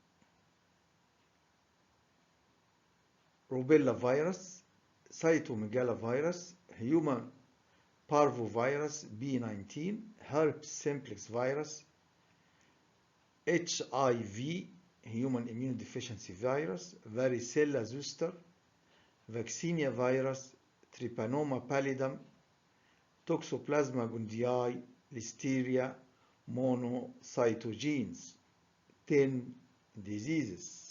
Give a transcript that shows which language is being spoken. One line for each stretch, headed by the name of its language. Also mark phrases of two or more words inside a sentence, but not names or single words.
English: Rubella virus, cytomegalovirus, human parvovirus B19, herpes simplex virus, HIV, human immunodeficiency virus, varicella zoster, vaccinia virus, trypanosoma pallidum, Toxoplasma gondii, listeria, monocytogenes. 10 diseases.